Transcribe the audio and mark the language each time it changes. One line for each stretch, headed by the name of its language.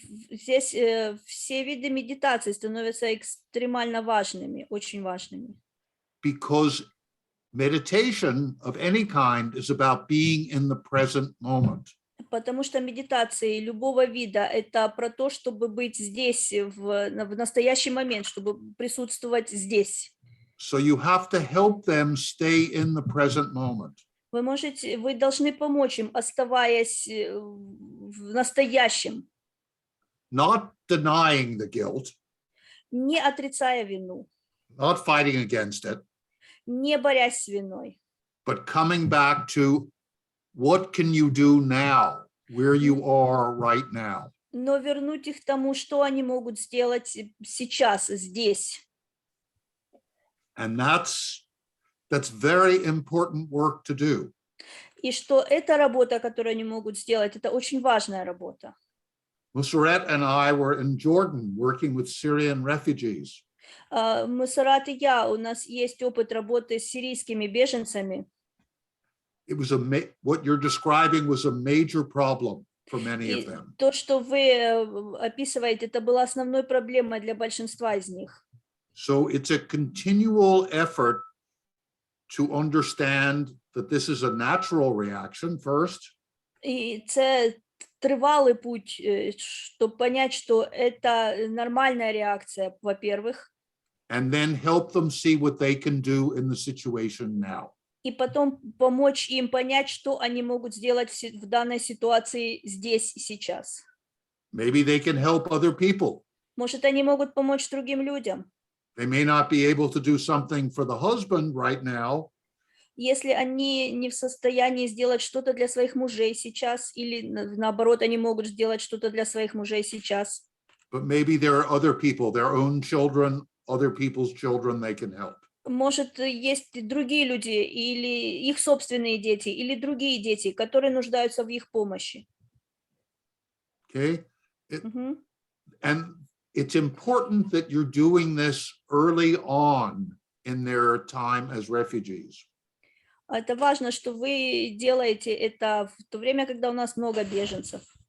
Russian: Здесь все виды медитации становятся экстремально важными, очень важными.
English: Because meditation of any kind is about being in the present moment.
Russian: Потому что медитации любого вида — это про то, чтобы быть здесь, в настоящий момент, чтобы присутствовать здесь.
English: So you have to help them stay in the present moment.
Russian: Вы должны помочь им, оставаясь в настоящем.
English: Not denying the guilt.
Russian: Не отрицая вину.
English: Not fighting against it.
Russian: Не борясь с виной.
English: But coming back to what can you do now, where you are right now.
Russian: Но вернуть их к тому, что они могут сделать сейчас, здесь.
English: And that's very important work to do.
Russian: И что эта работа, которую они могут сделать, это очень важная работа.
English: Museret and I were in Jordan working with Syrian refugees.
Russian: Museret и я, у нас есть опыт работы с сирийскими беженцами.
English: It was what you're describing was a major problem for many of them.
Russian: То, что вы описываете, это была основной проблемой для большинства из них.
English: So it's a continual effort to understand that this is a natural reaction first.
Russian: И
Ukrainian: це тривалий
Russian: путь, чтобы понять, что это нормальная реакция, во-первых.
English: And then help them see what they can do in the situation now.
Russian: И потом помочь им понять, что они могут сделать в данной ситуации здесь и сейчас.
English: Maybe they can help other people.
Russian: Может, они могут помочь другим людям.
English: They may not be able to do something for the husband right now,
Russian: Если они не в состоянии сделать что-то для своих мужей сейчас, или наоборот, они могут сделать что-то для своих мужей сейчас.
English: but maybe there are other people, their own children, other people's children they can help.
Russian: Может, есть другие люди, или их собственные дети, или другие дети, которые нуждаются в их помощи.
English: Okay? Мгм. And it's important that you're doing this early on in their time as refugees.
Russian: Это важно, что вы делаете это в то время, когда у нас много беженцев.